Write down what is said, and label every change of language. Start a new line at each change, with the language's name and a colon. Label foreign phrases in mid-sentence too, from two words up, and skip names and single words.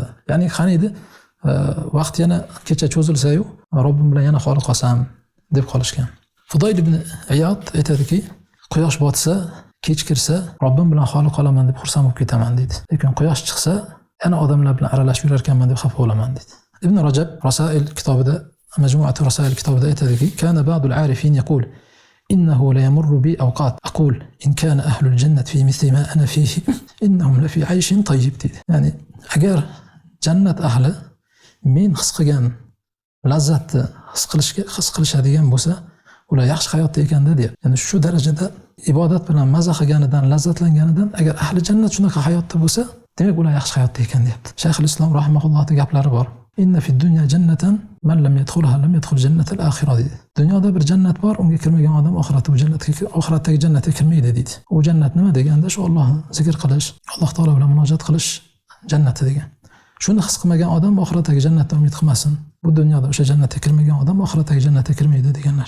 Uzbek: Ya'ni qani edi, vaqt yana kecha cho'zilsa-yu, Robbim bilan yana xoli qolsam deb qolishgan. Fudoyl ibn Iyod aytadiki, quyosh botsa, kech kirsa, Robbim bilan xoli qolaman deb xursand bo'lib ketaman deydi. Lekin quyosh chiqsa, yana odamlar bilan aralashib yurar ekanman deb xafa bo'laman deydi. Ibn Rajab Rasail kitobida, Majmu'at Rasail kitobida aytadiki,
Arabic: كان بعض العارفين يقول إنه ليمر بي أوقات أقول إن كان أهل الجنة في مثل ما أنا فيه إنهم لفي عيش طيب deydi.
Uzbek: Ya'ni agar jannat ahli men his qilgan lazzatni his qilishadigan bo'lsa, ular yaxshi hayotda ekanda deydi. Ya'ni shu darajada ibodat bilan maza qilganidan, lazzatlanganidan agar ahli jannat shunaqa hayotda bo'lsa, demak ular yaxshi hayotda ekan deyapti. Shayx al-Islom rahimahullohning gaplari bor.
Arabic: إن في الدنيا جنة من لم يدخلها لم يدخل جنة الآخرة deydi.
Uzbek: Dunyoda bir jannat bor, unga kirmagan odam oxiratdagi jannatga kirmaydi deydi. U jannat nima deganda shu Allohni zikr qilish, Alloh taolo bilan munojat qilish jannati degan. Shuni his qilmagan odam oxiratdagi jannatdan umid qilmasin. Bu dunyoda o'sha jannatga kirmagan odam oxiratdagi jannatga kirmaydi deganlar.